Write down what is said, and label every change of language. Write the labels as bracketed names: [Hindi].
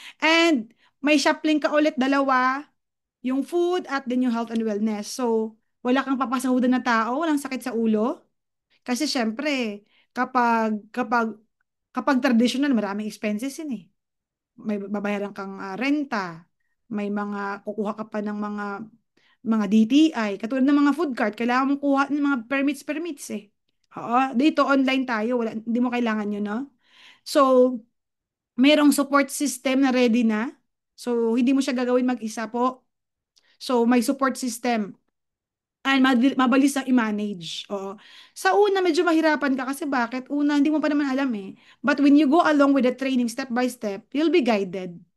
[Filipino] And may shopping ka ulit, dalawa, yung food at then yung health and wellness. So, wala kang papasahudan na tao, walang sakit sa ulo. Kasi syempre, kapag traditional, maraming expenses yun eh. May babayaran kang renta, may mga kukuha ka pa ng mga DTI, katulad ng mga food cart, kailangan mong kuha ng mga permits eh. Oo, dito online tayo, hindi mo kailangan yun, no? So, merong support system na ready na. So, hindi mo siya gagawin mag-isa po. So, may support system and mabilis na i-manage. Oo. Sa una, medyo mahirapan ka kasi bakit? Una, hindi mo pa naman alam eh. [English] But when you go along with the training step by step, you'll be guided.